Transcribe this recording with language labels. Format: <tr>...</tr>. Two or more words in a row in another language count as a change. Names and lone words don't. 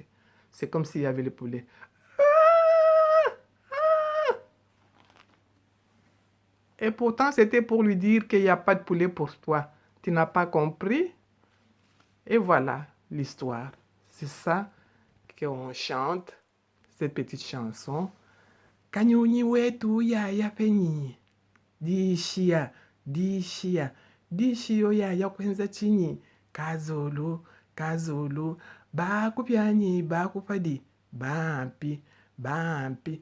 <fr>C'est comme s'il y avait le poulet. Et pourtant, c'était pour lui dire qu'il n'y a pas de poulet pour toi. Tu n'as pas compris? Et voilà l'histoire. C'est ça qu'on chante, cette petite chanson.</fr> <lua>Kanyunyi wetu yaya penyi. Dishia, dishia, dishio yaya kwenza chini. Kazulu, kazulu. Bakupyanyi, bakupadi. Bampi, bampi.</lua>